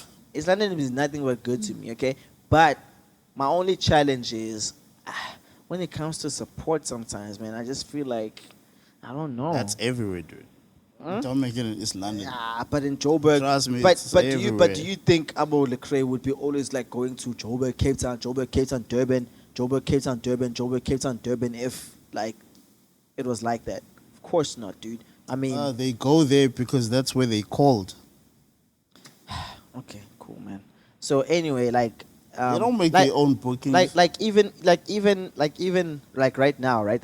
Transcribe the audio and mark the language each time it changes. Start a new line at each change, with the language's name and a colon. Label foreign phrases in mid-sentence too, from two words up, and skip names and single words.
English: East London is nothing but good to me, okay? But my only challenge is when it comes to support sometimes, man, I just feel like, I don't know. That's everywhere, dude. Don't make it in East London. Yeah, but in Joburg, Trust me, but it's do you everywhere. think Abo Lecrae would be always like going to Joburg, Cape Town, Durban, Joburg, Cape Town, Durban, Joburg, Cape Town, Durban if like it was like that? Of course not, dude. I mean, They go there because that's where they called. okay, cool, man. So anyway, like They don't make like, their own bookings. even right now, right?